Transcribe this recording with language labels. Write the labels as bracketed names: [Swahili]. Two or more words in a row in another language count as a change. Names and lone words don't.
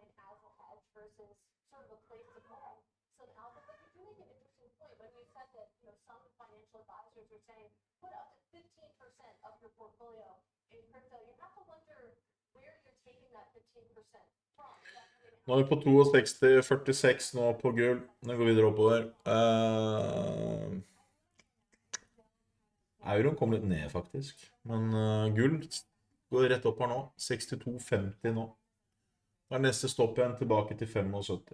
[English] as a hedge versus sort of a place to put some alpha. But you do make an interesting point when you said that some financial advisors are saying put up to 15% of your portfolio in crypto. You have to wonder where you're taking that 15% from. [Norwegian] Nå er vi på 62,46 nå på gull. Den går videre oppover. Euroen kom litt ned faktisk. Men gull går rett opp her nå. 62,50 nå. Da er neste stopp igjen tilbake til 75.